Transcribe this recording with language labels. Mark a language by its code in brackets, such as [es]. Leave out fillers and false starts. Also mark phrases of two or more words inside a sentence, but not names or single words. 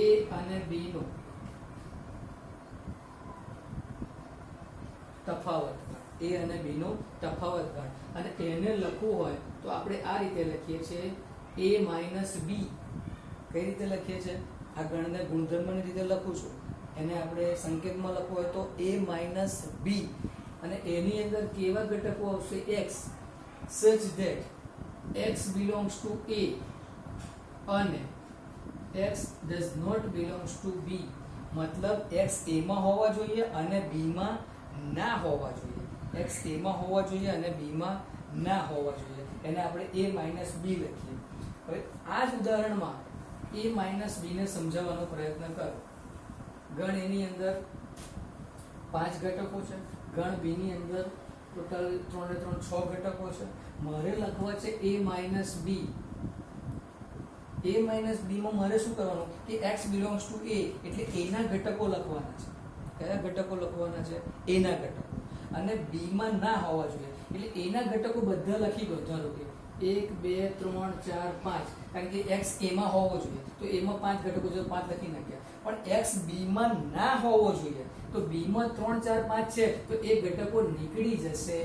[gu] a અને b નો તફાવત ગણ, a અને b નો તફાવત ગણ. અને એને લખવું હોય તો આપણે આ રીતે લખીએ છીએ a માઇનસ b. કઈ રીતે લખીએ છીએ? આ ગણને ગુણધર્મની રીતે લખું છું. એને આપણે સંકેતમાં લખવું હોય તો a માઇનસ b અને એની અંદર કેવા ઘટકો આવશે? [en] x, such that x belongs to a અને x does not belongs to b. [gu] મતલબ x a માં હોવા જોઈએ અને b માં ના હોવા જોઈએ. x a માં હોવા જોઈએ અને b માં ના હોવા જોઈએ. એને આપણે a માઇનસ b લખીએ. હવે આ જ ઉદાહરણમાં a માઇનસ b ને સમજાવવાનો પ્રયત્ન કરો. ગણ a ની અંદર 5 ઘટકો છે, ગણ b ની અંદર ટોટલ 3 ને 3 6 ઘટકો છે. મારે લખવા છે a માઇનસ b. a માઇનસ b માં મારે શું કરવાનું કે [en] x belongs to a, [gu] એટલે a ના ઘટકો લખવાના છે. કયા ઘટકો લખવાના છે? a ના ઘટકો. અને b માં ના હોવા જોઈએ, એટલે a ના ઘટકો બધા લખી દો. ધારો કે 1 2 3 4 5 કારણ કે x a માં હોવો જોઈએ, તો a માં 5 ઘટકો છે, 5 લખી નાખ્યા. પણ x b માં ના હોવો જોઈએ, તો b માં 3 4 5 છે, તો એ ઘટકો નીકળી જશે.